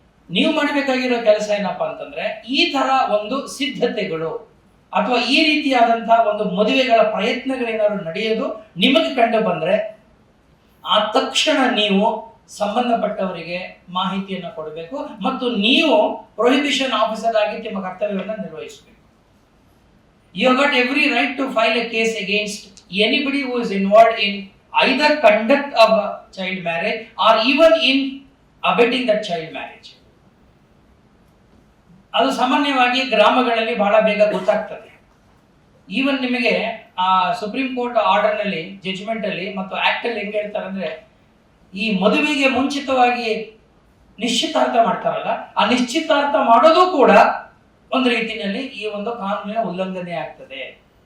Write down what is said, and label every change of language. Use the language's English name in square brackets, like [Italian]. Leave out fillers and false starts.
[Kannada] ನೀವು ಮಾಡಬೇಕಾಗಿರೋ ಕೆಲಸ ಏನಪ್ಪಾ ಅಂತಂದ್ರೆ, ಈ ತರ ಒಂದು ಸಿದ್ಧತೆಗಳು ಅಥವಾ ಈ ರೀತಿಯಾದಂತಹ ಒಂದು ಮದುವೆಗಳ ಪ್ರಯತ್ನಗಳೇನಾದ್ರು ನಡೆಯೋದು ನಿಮಗೆ ಕಂಡು ಬಂದ್ರೆ ಆ ತಕ್ಷಣ ನೀವು ಸಂಬಂಧಪಟ್ಟವರಿಗೆ ಮಾಹಿತಿಯನ್ನು ಕೊಡಬೇಕು ಮತ್ತು ನೀವು ಪ್ರೊಹಿಬಿಷನ್ ಆಫೀಸರ್ ಆಗಿ ನಿಮ್ಮ ಕರ್ತವ್ಯವನ್ನು ನಿರ್ವಹಿಸಬೇಕು. [English] You have got every right to file a case against anybody who is involved in either conduct of a child marriage or even in abetting that child marriage. [Kannada] ಅದು ಸಾಮಾನ್ಯವಾಗಿ ಗ್ರಾಮಗಳಲ್ಲಿ ಬಹಳ ಬೇಗ ಗೊತ್ತಾಗ್ತದೆ. ಈವನ್ ನಿಮಗೆ ಆ ಸುಪ್ರೀಂ ಕೋರ್ಟ್ ಆರ್ಡರ್ ನಲ್ಲಿ, judgment ಅಲ್ಲಿ ಮತ್ತು ಆಕ್ಟ್ ಅಲ್ಲಿ ಹೆಂಗೆ ಹೇಳ್ತಾರೆ ಅಂದ್ರೆ, ಈ ಮದುವೆಗೆ ಮುಂಚಿತವಾಗಿ ನಿಶ್ಚಿತಾರ್ಥ ಮಾಡ್ತಾರಲ್ಲ, ಆ ನಿಶ್ಚಿತಾರ್ಥ ಮಾಡೋದು ಕೂಡ ಒಂದು ರೀತಿಯಲ್ಲಿ ಈ ಒಂದು ಕಾನೂನಿನ ಉಲ್ಲಂಘನೆ ಆಗ್ತದೆ.